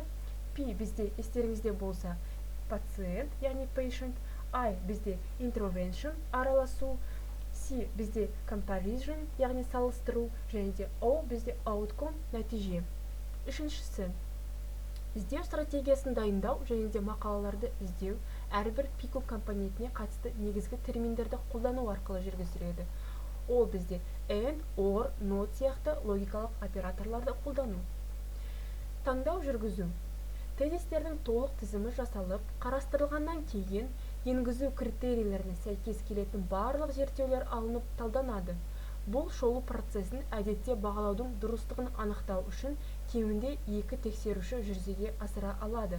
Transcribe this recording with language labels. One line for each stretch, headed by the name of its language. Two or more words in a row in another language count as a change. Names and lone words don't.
Kazakh: Пи бізде естеріңізде болса пациент, яғни patient, I бізде intervention, араласу, C бізде comparison, яғни салыстыру, және де O бізде outcome, нәтиже. Үшіншісі, іздеу стратегиясын дайындау және де мақалаларды іздеу әрбір пику компонентіне қатысты негізгі терминдерді қолдану арқылы жүргізіледі. Ол бізде
English: and, or, not
Kazakh: сияқты логикалық операторларды қолдану. Таңдау жүргізу. Тезистердің толық тізімі жасалып, қарастырылғаннан кейін енгізу критерийлеріне сәйкес келетін барлық зерттеулер алынып талданады. Бұл шолу процесін әдетте бағалаудың дұрыстығын анықтау үшін кемінде 2 тексеруші жүзеге асыра алады.